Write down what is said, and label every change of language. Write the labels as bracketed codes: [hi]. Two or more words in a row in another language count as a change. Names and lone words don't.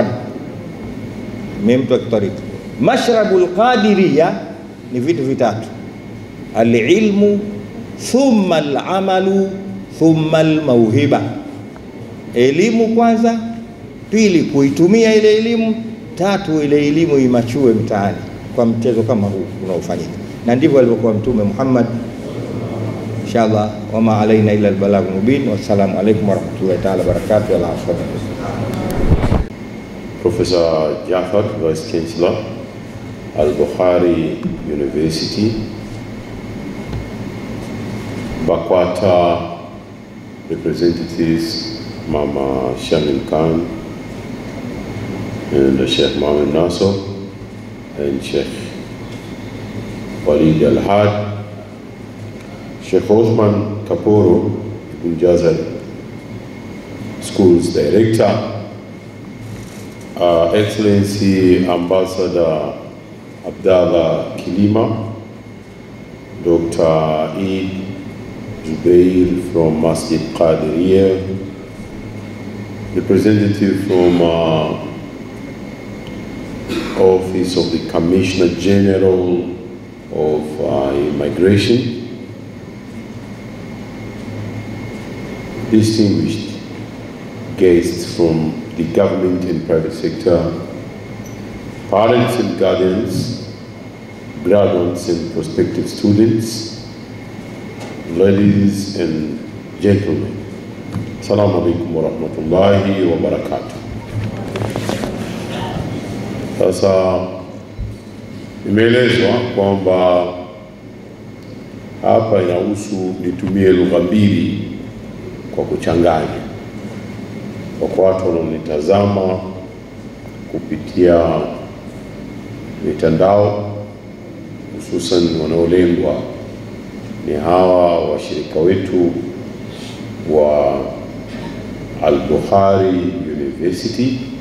[sw] Mtu wa kitarika, mashrabul Qadiria ni vitu vitatu: [ar] العلم ثم العمل ثم الموهبة. [sw] Elimu kwanza, pili kuitumia ile elimu, tatu ile elimu imachue mtaani kwa mchezo kama huu unaofanyika. Na ndivyo alivyokuwa Mtume Muhammad. [ar] Inshallah, وما علينا إلا البلاغ مبين. والسلام عليكم ورحمة الله تعالى وبركاته. Al-afwa. [en] Professor Jafar, Vice Chancellor, Al-Bukhari University, Bakwata representatives, Mama Shamil Khan and Sheikh Mohammed Nasr and Sheikh Walid Al-Had, Sheikh Osman Kaporo Ibn Jazal, Schools Director, Excellency Ambassador Abdallah Kilima, Dr. Eid Jubair from Masjid Qadiriyah, representative from Office of the Commissioner General of Immigration, distinguished guests from the government and private sector, parents and guardians, graduates and prospective students, ladies and gentlemen. [ar] السلام عليكم ورحمة الله وبركاته. [sw] Sasa imeelezwa kwamba hapa inahusu nitumie lugha mbili kwa kuchanganya. Kwa watu wanaonitazama kupitia mitandao, hususan wanaolengwa ni hawa washirika wetu wa Al-Bukhari University,